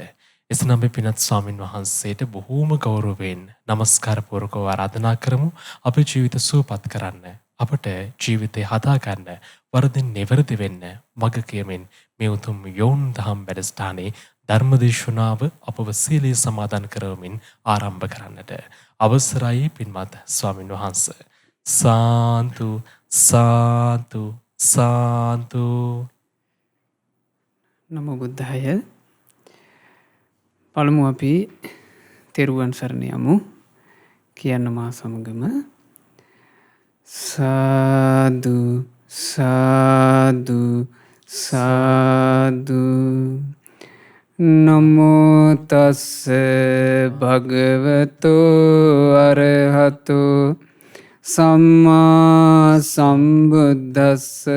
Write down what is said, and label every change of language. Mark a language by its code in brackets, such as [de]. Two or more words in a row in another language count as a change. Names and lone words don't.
[si] එසේනම් අපි පින්වත් ස්වාමින් වහන්සේට බොහෝම ගෞරවයෙන් নমස්කාර පූර්වකව ආරාධනා කරමු අපේ ජීවිත සුවපත් කරන්න, අපට ජීවිතය හදා ගන්න, වරදින් නිවැරදි වෙන්න මඟ කියමින් මේ උතුම් යොවුන් දහම් වැඩසටහනේ ධර්මදේශනාව අපව සීලේ සමාදන් කරවමින් ආරම්භ කරන්නට අවසරයි පින්වත් ස්වාමින් වහන්සේ. සාන්තු සාන්තු සාන්තු. නමෝ බුද්ධාය. පළමු අපි තෙරුවන් සරණ යමු. කියන්න මා සමගම සාදු සාදු සාදු. [pi] නමෝ තස්ස භගවතෝ අරහතෝ සම්මා සම්බුද්දස්ස.